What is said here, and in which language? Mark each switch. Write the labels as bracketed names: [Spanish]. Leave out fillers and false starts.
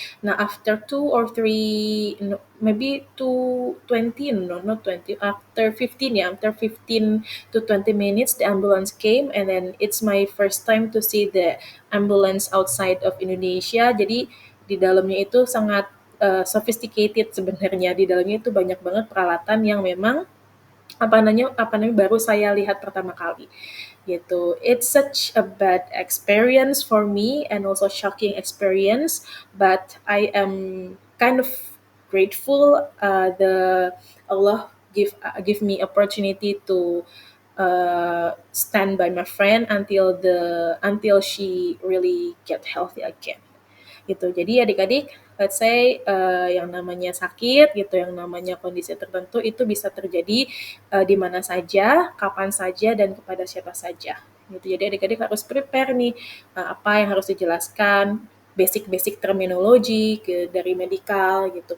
[English] Nah, after 2 or 3, no, maybe 2:20, no, not 20, after 15, yeah, after 15 to 20 minutes, the ambulance came, and then it's my first time to see the ambulance outside of Indonesia. [Indonesian] Jadi di dalamnya itu sangat sophisticated sebenarnya. Di dalamnya itu banyak banget peralatan yang memang baru saya lihat pertama kali gitu. [English] It's such a bad experience for me and also shocking experience, but I am kind of grateful the Allah give me opportunity to stand by my friend until she really get healthy again gitu. [Indonesian] Jadi adik-adik, [English] let's say [Indonesian] yang namanya sakit gitu, yang namanya kondisi tertentu itu bisa terjadi di mana saja, kapan saja, dan kepada siapa saja gitu. Jadi adik-adik harus prepare nih apa yang harus dijelaskan basic-basic terminologi dari medikal gitu.